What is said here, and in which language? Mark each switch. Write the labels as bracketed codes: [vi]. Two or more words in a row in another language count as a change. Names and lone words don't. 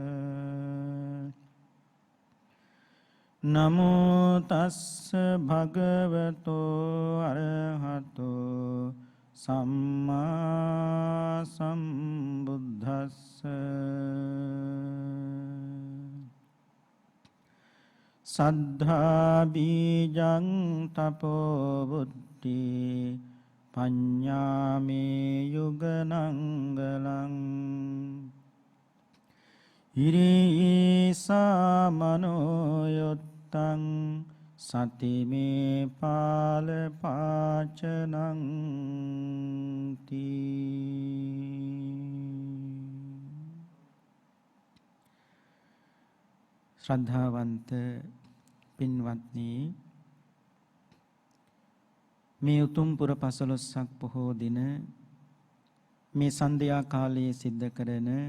[pi] නමෝ තස්ස භගවතෝ අරහතෝ සම්මා සම්බුද්දස්ස සද්ධා බීජං තපෝ බුද්ධි පඤ්ඤාමේ යුගනංගලං ඉරිසා මනෝයොත්තං සතිමේ පාල පාචනං [si] ශ්‍රද්ධාවන්ත පින්වත්නි, මේ උතුම් පුර පසළොස්වක පොහෝ දින මේ සන්ධ්‍යා කාලයේ සිද්ධ කරන